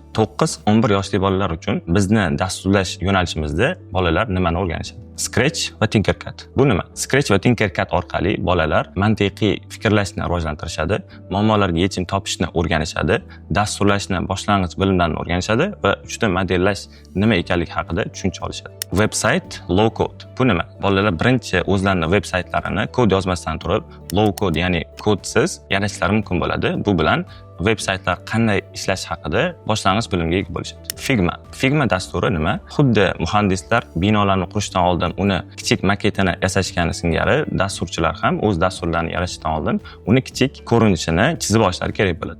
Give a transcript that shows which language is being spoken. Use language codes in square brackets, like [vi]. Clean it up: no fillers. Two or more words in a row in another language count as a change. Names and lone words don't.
[uz] 9-11 yoshli bolalar uchun bizni dasturlash yo'nalishimizda bolalar nimani o'rganishadi? Scratch va Tinkercad. Bu nima? Scratch va Tinkercad orqali bolalar mantiqiy fikrlashni rivojlantirishadi, muammolarga yechim topishni o'rganishadi, dasturlashni boshlang'ich bilimlarni o'rganishadi va 3D modellash nima ekanligi haqida tushuncha olishadi. [en] Website low code. [uz] Bu nima? Bolalar birinchi o'zlarining veb-saytlarini kod yozmasdan turib, [en] low code, [uz] ya'ni kodsiz yaratishlari mumkin bo'ladi. Bu bilan veb-saytlar qanday ishlash haqida boshlang'ich bilimga ega bo'lishadi. Figma dasturi nima? Xuddi muhandislar binolarni qurishdan oldin uni kichik maketini yasashgani singari, dasturchilar ham o'z dasturlarini yaratishdan oldin uni kichik ko'rinishini chizib olishlari kerak bo'ladi.